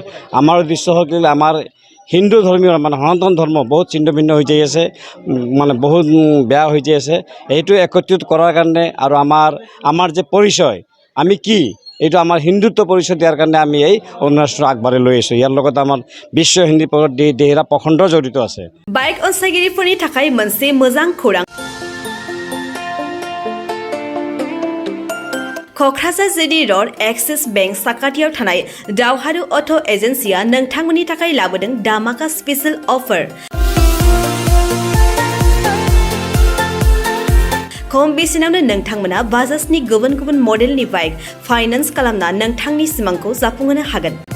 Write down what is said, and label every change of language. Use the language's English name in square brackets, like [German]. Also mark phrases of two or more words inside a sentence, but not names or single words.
[Assamese] আমাৰ উদ্দেশ্য হ'ল কি আমাৰ হিন্দু ধৰ্মীয় মানে সনাতন ধৰ্ম বহুত ছিন্ন ভিন্ন হৈ যাই আছে, মানে বহুত বেয়া হৈ যাই আছে। এইটো একত্ৰিত কৰাৰ কাৰণে আৰু আমাৰ যে পৰিচয় আমি কি এইটো আমাৰ হিন্দুত্ব পৰিচয় দিয়াৰ কাৰণে আমি এই অনুষ্ঠানটো আগবাঢ়ি লৈ আছোঁ। ইয়াৰ লগতে আমাৰ বিশ্ব হিন্দী পৰিষদ দেহেৰা প্ৰখণ্ড জড়িত আছে। [Bodo] बाइक अनसायगिरिफोरनि थाखाय मोनसे मोजां खौरां। क'क्राझार जिडी र'ड एक्सिस बेंक साखाथियाव थानाय दावहारु अट' एजेन्सिया नोंथांमोननि थाखाय लाबोदों दामाका [English] special offer. [Bodo] खम बेसेनावनो नोंथांमोना बाजाजनि गुबुन गुबुन मडेलनि बाइक फाइनान्स खालामना नोंथांनि सिमांखौ जाफुंहोनो हागोन।